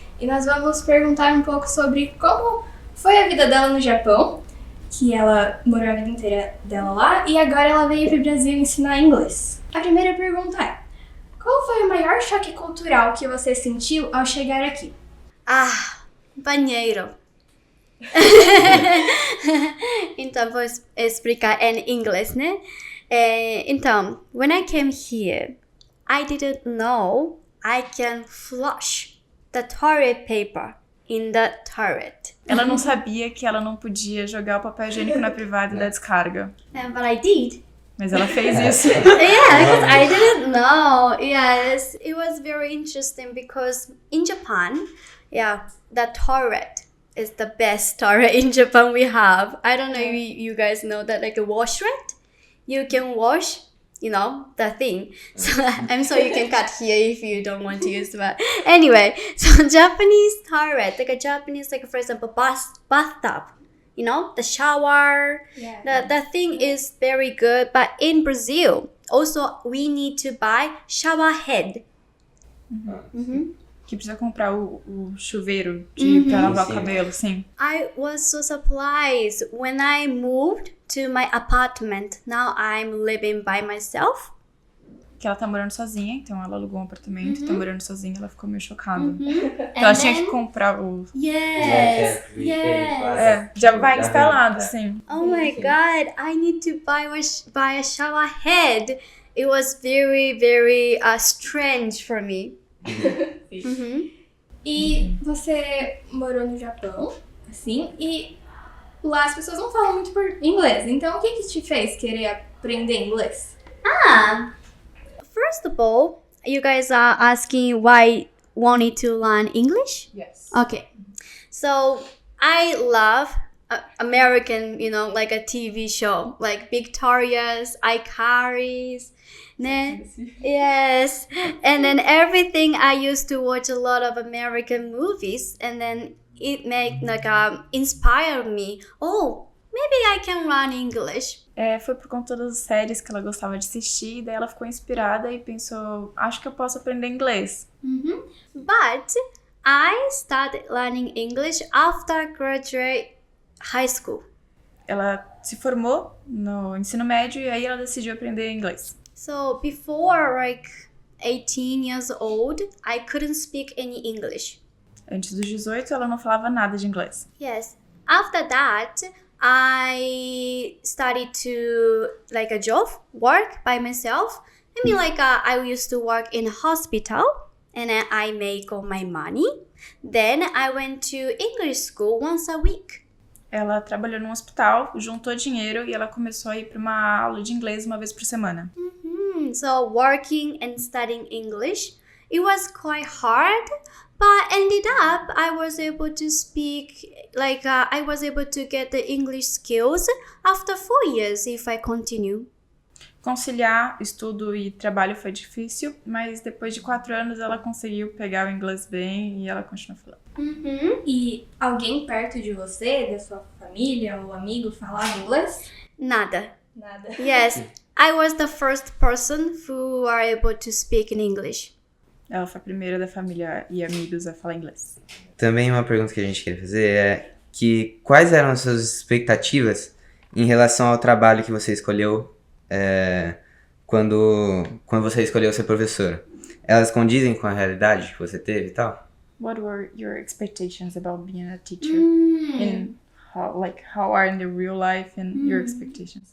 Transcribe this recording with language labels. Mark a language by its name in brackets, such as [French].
[Portuguese] E nós vamos perguntar um pouco sobre como foi a vida dela no Japão, que ela morou a vida inteira dela lá, e agora ela veio pro Brasil ensinar inglês. A primeira pergunta é: qual foi o maior choque cultural que você sentiu ao chegar aqui? Banheiro. Então, vou explicar em inglês, né? [English] Então, when I came here, I didn't know I can flush the toilet paper in the toilet. [Portuguese] Ela não sabia que ela não podia jogar o papel higiênico na privada e dar descarga. [English] But I did. [Portuguese] Mas ela fez isso. [English] Yeah, because I didn't know. Yes, it was very interesting because in Japan, the toilet is the best toilet in Japan we have. I don't know if you guys know that, like a washlet, you can wash, the thing. So I'm sorry, you can cut here if you don't want to use that. Anyway, so Japanese toilet, like a Japanese, for example, bathtub, the shower, the thing is very good. But in Brazil, also we need to buy shower head. [Portuguese] Que precisa comprar o chuveiro pra lavar o cabelo, sim. [English] I was so surprised when I moved to my apartment. Now I'm living by myself. [Portuguese] Que ela tá morando sozinha, então ela alugou um apartamento, tá morando sozinha, ela ficou meio chocada. Então ela tinha que comprar o... [English] Yes. [Portuguese] Já vai instalado, sim. [English] Oh my God, I need to buy a shower head. It was very, very strange for me. [Portuguese] E você morou no Japão, assim, e lá as pessoas não falam muito por inglês. Então, o que te fez querer aprender inglês? [English] First of all, you guys are asking why wanted to learn English? Yes. Okay. So, I love American, like a TV show, like Victoria's, iCarly's, yes. And then everything, I used to watch a lot of American movies, and then it inspired me. Oh, maybe I can learn English. [Portuguese] Foi por conta das séries que ela gostava de assistir, daí ela ficou inspirada e pensou, acho que eu posso aprender inglês. [English] But I started learning English after graduate high school. [Portuguese] Ela se formou no ensino médio e aí ela decidiu aprender inglês. [English] So before 18 years old, I couldn't speak any English. [Portuguese] Antes dos 18, ela não falava nada de inglês. [English] Yes. After that, I started to a job, work by myself. I mean, I used to work in a hospital, and then I make all my money. Then I went to English school once a week. [Portuguese] Ela trabalhou num hospital, juntou dinheiro e ela começou a ir para uma aula de inglês uma vez por semana. [English] So working and studying English, it was quite hard, but ended up I was able to speak, I was able to get the English skills after 4 years if I continue. [Portuguese] Conciliar estudo e trabalho foi difícil, mas depois de 4 anos ela conseguiu pegar o inglês bem e ela continuou falando. E alguém perto de você, da sua família ou amigo, falava inglês? Nada. Nada. [English] Yes, I was the first person who were able to speak in English. [Portuguese] Ela foi a primeira da família e amigos a falar inglês. Também uma pergunta que a gente queria fazer é que quais eram as suas expectativas em relação ao trabalho que você escolheu quando você escolheu ser professora? Elas condizem com a realidade que você teve e tal? [English] What were your expectations about being a teacher? In how are in the real life and your expectations?